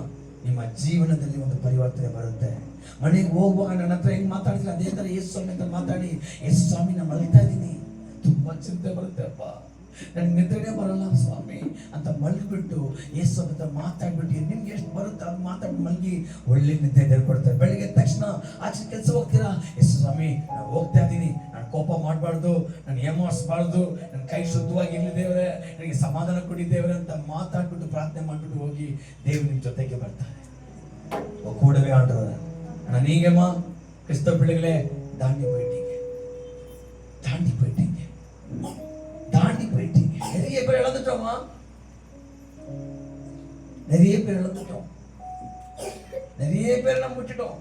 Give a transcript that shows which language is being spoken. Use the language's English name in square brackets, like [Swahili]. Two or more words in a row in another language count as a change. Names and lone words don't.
[Kannada] ನಿಮ್ಮ ಜೀವನದಲ್ಲಿ ಒಂದು ಪರಿವರ್ತನೆ ಬರುತ್ತೆ. ಮನೆಗೆ ಹೋಗುವಾಗ ನನ್ನ ಹತ್ರ ಹೆಂಗ್ ಮಾತಾಡಿದ್ರೆ ಅದೇ ತರ ಯೇಸು ಸ್ವಾಮಿ ಅಂತ ಮಾತಾಡಿ, ಯೇಸು ಸ್ವಾಮಿ ನಾನು ಮಲಗ್ತಾ ಇದ್ದೀನಿ, ತುಂಬಾ ಚಿಂತೆ ಬರುತ್ತೆ ಅಪ್ಪ, ನನ್ಗೆ ನಿದ್ರೆನೇ ಬರಲ್ಲ ಸ್ವಾಮಿ ಅಂತ ಮಲಗಿಬಿಟ್ಟು ಯೇಸು ಸ್ವಾಮಿ ಹತ್ರ ಮಾತಾಡ್ಬಿಟ್ಟು ನಿಮ್ಗೆ ಎಷ್ಟು ಬರುತ್ತೆ ಅದು ಮಾತಾಡಿ ಮಲಗಿ ಒಳ್ಳೆ ನಿದ್ದೆ ಕೊಡ್ತಾರೆ. ಬೆಳಿಗ್ಗೆ ಎದ್ದ ತಕ್ಷಣ ಆಚೆ ಕೆಲಸ ಹೋಗ್ತೀರಾ, ಯೇಸು ಸ್ವಾಮಿ ನಾನು ಹೋಗ್ತಾ ಇದ್ದೀನಿ, ನಾನು ಕೋಪ ಮಾಡಬಾರ್ದು, ನಾನು ಏಮಾರಿಸಬಾರ್ದು, ನನ್ನ ಕೈ ಶುದ್ಧವಾಗಿರ್ಲಿ ದೇವರೇ, ನನಗೆ ಸಮಾಧಾನ ಕೊಡಿ ದೇವರೇ ಅಂತ ಮಾತಾಡ್ಬಿಟ್ಟು ಪ್ರಾರ್ಥನೆ ಮಾಡ್ಬಿಟ್ಟು ಹೋಗಿ ದೇವ್ರು ನಿಮ್ಮ ಜೊತೆಗೆ ಬರ್ತಾರೆ. [Tamil] கூடவே ஆண்டவர நீங்கம்மா கிறிஸ்தவ பிள்ளைகளே தாண்டி போயிட்டீங்க, தாண்டி போயிட்டீங்க, தாண்டி போயிட்டீங்க. நிறைய பேர் இழந்துட்டோமா, நிறைய பேர் இழந்துட்டோம், நிறைய பேர் நம்ம விட்டுட்டோம்.